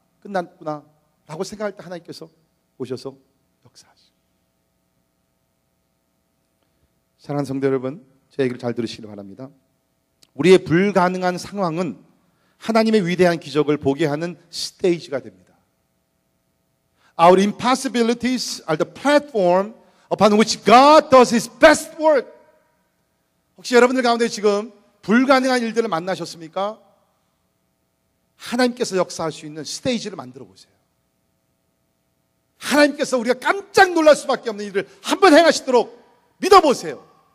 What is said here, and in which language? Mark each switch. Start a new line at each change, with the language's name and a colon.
Korean: 끝났구나 라고 생각할 때 하나님께서 오셔서 역사하시고. 사랑하는 성도 여러분, 제 얘기를 잘 들으시기 바랍니다. 우리의 불가능한 상황은 하나님의 위대한 기적을 보게 하는 스테이지가 됩니다.
English: Our impossibilities are the platform upon which God does His best work.
Korean: 혹시 여러분들 가운데 지금 불가능한 일들을 만나셨습니까? 하나님께서 역사할 수 있는 스테이지를 만들어 보세요. 하나님께서 우리가 깜짝 놀랄 수밖에 없는 일을 한번 행하시도록 믿어보세요.